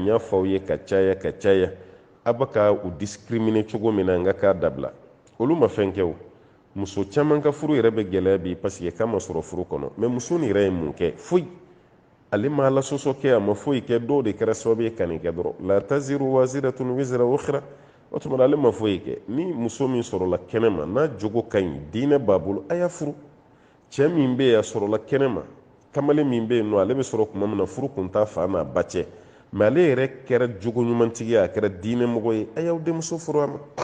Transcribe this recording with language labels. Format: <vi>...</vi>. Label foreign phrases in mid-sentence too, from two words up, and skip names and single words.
<bm>y'a fɔ aw ye ka caya a bɛ ka u discriminer cogo min na n ka k'a dabila olu ma fɛn kɛ o muso caman ka furu yɛrɛ bɛ gɛlɛya bi</bm> <fr>parce que</fr> <bm>k'a ma sɔrɔ furu kɔnɔ mɛ muso nin yɛrɛ ye mun kɛ foyi ale ma alasɔsɔ kɛ a ma foyi kɛ dɔw de kɛra sababu ye ka nin kɛ dɔrɔn la</bm> <ar>تزر وازرة وزر أخرى</ar> <bm>o tuma ale ma foyi kɛ ni muso min sɔrɔla kɛnɛ ma n'a jogo ka ɲi diinɛ b'a bolo a y'a furu cɛ min bɛ yen a sɔrɔla kɛnɛ ma kamalen min bɛ yen nɔ ale bɛ sɔrɔ tuma min na furu kun t'a fa n'a ba cɛ mɛ ale yɛrɛ kɛra jogo ɲumantigi ye a kɛra diinɛ mɔgɔ ye a y'aw denmuso furu a ma</bm>